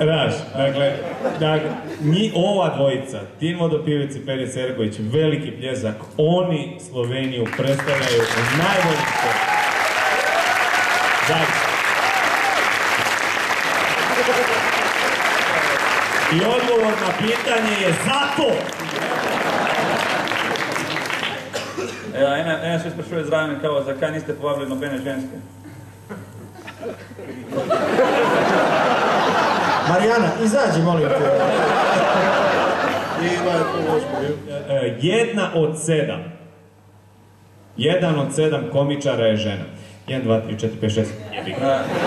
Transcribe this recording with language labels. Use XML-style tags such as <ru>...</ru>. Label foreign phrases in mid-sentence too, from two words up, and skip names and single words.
<hr>Znaš, dakle, ova dvojica, Tin Vodopijevac i Peđa Serković, veliki pljesak, oni Sloveniju predstavljaju u najboljim sportu. Znači. I odgovor na pitanje je zato!</hr> <sl>Ena še sprašuje zraven, kao, zakaj niste povabili nobene ženske?</sl> <hr>Marijana, izađi, molim te. Jedna od 7. Jedan od 7 komičara je žena. 1, 2, 3, 4, 5, 6. Jebi ga.</hr>